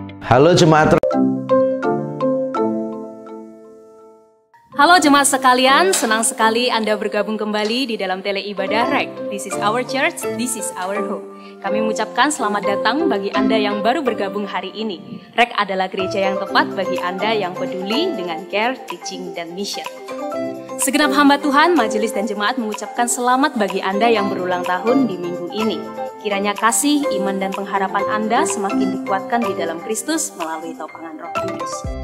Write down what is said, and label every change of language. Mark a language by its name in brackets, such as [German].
[Indonesian] Halo Jemaat. Halo jemaat sekalian, senang sekali Anda bergabung kembali di dalam tele ibadah REK. [English] This is our church, this is our home. [Indonesian] Kami mengucapkan selamat datang bagi Anda yang baru bergabung hari ini. REK adalah gereja yang tepat bagi Anda yang peduli dengan care, teaching, dan mission. Segenap hamba Tuhan, majelis dan jemaat mengucapkan selamat bagi Anda yang berulang tahun di minggu ini. Kiranya kasih, iman, dan pengharapan Anda semakin dikuatkan di dalam Kristus melalui topangan Roh Kudus.